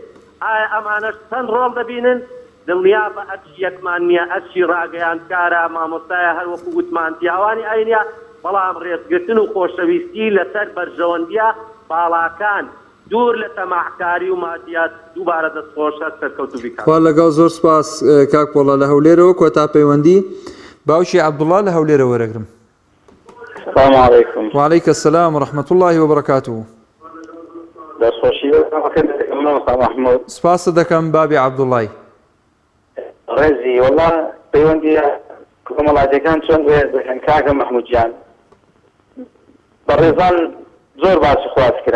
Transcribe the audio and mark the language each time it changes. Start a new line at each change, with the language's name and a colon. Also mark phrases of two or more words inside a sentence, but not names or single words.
Central Kurdish: ئایا ئەمانەش چەند ڕۆڵ دەبینن؟ دڵنیا بە ئەرچی یەکمان نییە، ئەرچی ڕاگەیانکارە، مامۆستایە، هەروەکو گوتمان پیاوانی ئاینیە، بەڵام ڕێزگرتن و خۆشەویستی لەسەر بەرژەوەندیە باڵاکان دوور لە تەماحکاری و مادیات دووبارە دەستخۆشە سەرکەوتو بیکات. خوا لەگەڵ زۆر سپاس کاک پۆڵە لە هەولێرەوە کۆتا پەیوەندی باوشی عەبدوڵڵا لە هەولێرە وەرەگرم.
Arabic: السلام عليكم. وعليك السلام ورحمة الله وبركاته.
Central Kurdish: دەستخۆشی محمود. سپاس دەکەم بابی عەبدوڵڵای. ڕێزی وەڵا پەیوەندی کۆمەڵایەتیەکان چۆن ڕێز دەکەن کاکە مەحموودجان، بە ڕێزان زۆر باسی خواز کرا.